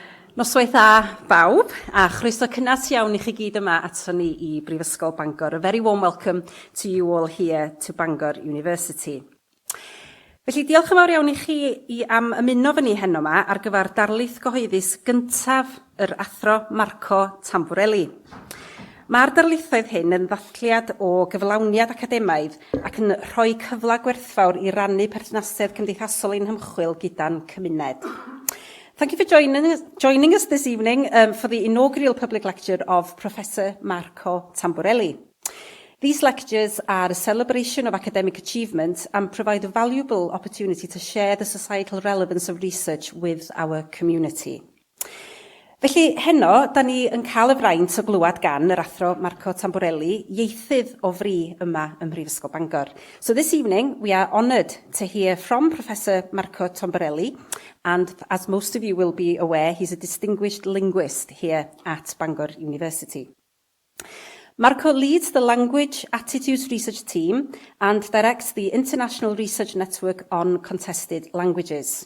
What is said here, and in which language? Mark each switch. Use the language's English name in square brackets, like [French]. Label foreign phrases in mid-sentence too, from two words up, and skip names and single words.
[Welsh] Noswaith dda bawb, a chroeso cynnes iawn i chi gyd yma ato ni i Brifysgol Bangor. [English] A very warm welcome to you all here to Bangor University. [Welsh] Felly diolch yn fawr iawn i chi am ymuno fy ni heno yma ar gyfer darlith gyhoeddus gyntaf yr athro Marco Tamburelli. Mae'r darlithoedd hyn yn ddathliad o gyflawniad academaidd ac yn rhoi cyfla gwerthfawr i rannu perthnasedd cymdeithasol ein hymchwil gyda'n cymuned. [English] Thank you for joining us this evening for the inaugural public lecture of Professor Marco Tamburelli. These lectures are a celebration of academic achievement and provide a valuable opportunity to share the societal relevance of research with our community. [Welsh] Felly, heno, da ni yn cael y fraint o glywed gan yr athro Marco Tamburelli, ieithydd o fri yma ym Mhrifysgol Bangor. [English] So this evening, we are honoured to hear from Professor Marco Tamburelli, and as most of you will be aware, he's a distinguished linguist here at Bangor University. Marco leads the Language Attitudes Research Team and directs the International Research Network on Contested Languages.